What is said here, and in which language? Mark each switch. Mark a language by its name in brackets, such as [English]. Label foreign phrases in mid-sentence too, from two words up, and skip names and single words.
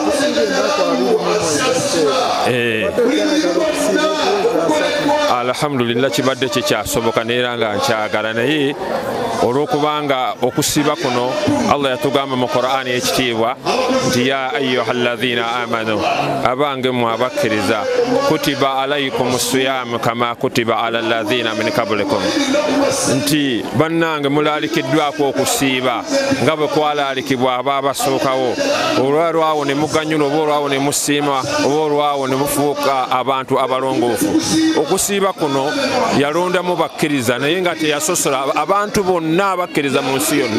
[Ganda] Alhamdulillah, kibadde kikyasoboka neera nga nkyagala, naye olw'okubanga okusiiba kuno Allah yatugamba mu Qur'ani ekitiibwa nti [Arabic] يا أيها الذين آمنوا, [Ganda] abange mmwe abakkiriza, [Arabic] كتب عليكم الصيام كما كتب على الذين من قبلكم, [Ganda] nti bannange mulalikiddwako okusiiba nga bwe kwalalikibwa ababasookawo. Olwalwawo ne muganyula, oba olwawo ne musiima, oba olwawo ne mufuuka abantu abalongoofu. Okusiiba kuno yalondamu bakkiriza, naye nga teyasosola abantu bonna abakkiriza mu nsi yonna.